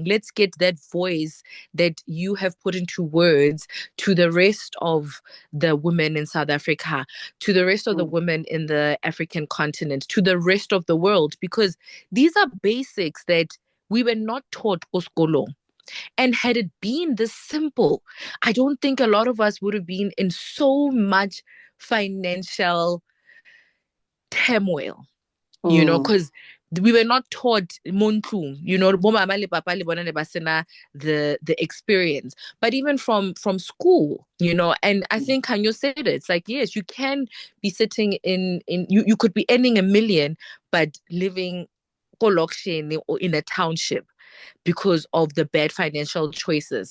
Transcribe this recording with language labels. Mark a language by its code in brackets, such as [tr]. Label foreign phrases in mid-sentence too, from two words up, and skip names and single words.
[en] Let's get that voice that you have put into words to the rest of the women in South Africa, to the rest of the women in the African continent, to the rest of the world, because these are basics that we were not taught oskolong. And had it been this simple, I don't think a lot of us would have been in so much financial turmoil, because we were not taught montlung, [st] bo mama le papa le bona ne ba sena [en] the experience. But even from school, and I think Kanyo said it, it's like, yes, you can be sitting in you could be earning 1 million, but living koloksheni or in a township because of the bad financial choices.